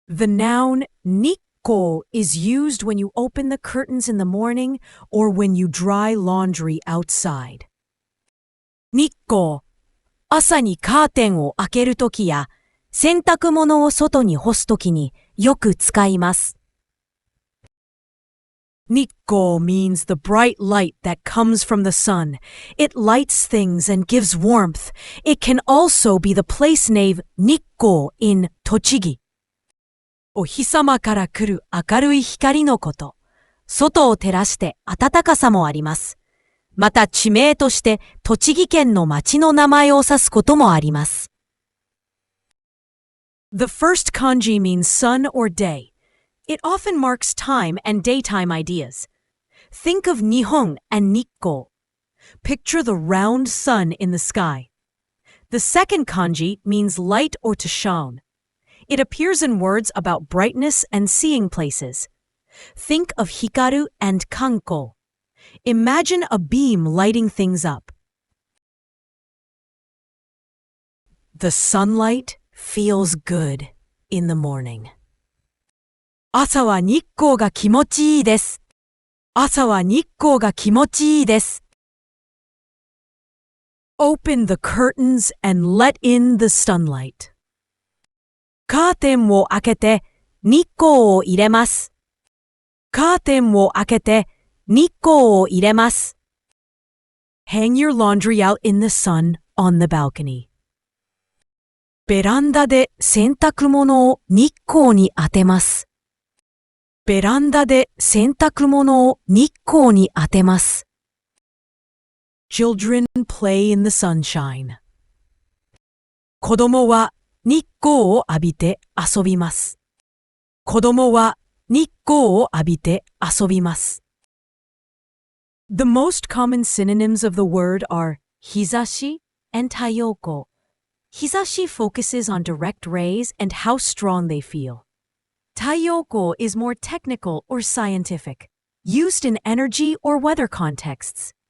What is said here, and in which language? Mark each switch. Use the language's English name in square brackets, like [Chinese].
[English] The noun Nikko is used when you open the curtains in the morning or when you dry laundry outside. [Japanese] Nikko、朝にカーテンを開けるときや洗濯物を外に干すときによく使います。 [English] Nikko means the bright light that comes from the sun. It lights things and gives warmth. It can also be the place name Nikko in 栃木。 [Japanese] お日様から来る明るい光のこと。外を照らして暖かさもあります。また地名として栃木県の町の名前を指すこともあります。 [English] The first kanji means sun or day. It often marks time and daytime ideas. Think of Nihon and Nikko. Picture the round sun in the sky. The second kanji means light or to shine. It appears in words about brightness and seeing places. Think of hikaru and kanko. Imagine a beam lighting things up. The sunlight feels good in the morning. [Japanese] 朝は日光が気持ちいいです。朝は日光が気持ちいいです。 [English] Open the curtains and let in the sunlight. [Japanese] カーテンを開けて日光を入れます。カーテンを開けて日光を入れます。 [English] Hang your laundry out in the sun on the balcony. [Japanese] ベランダで洗濯物を日光に当てます。ベランダで洗濯物を日光に当てます。 [English] Children play in the sunshine. [Japanese] 子供は日光を浴びて遊びます。子供は日光を浴びて遊びます。 [English] The most common synonyms of the word are 日差し and 太陽光。日差し focuses on direct rays and how strong they feel. 太陽光 is more technical or scientific, used in energy or weather contexts.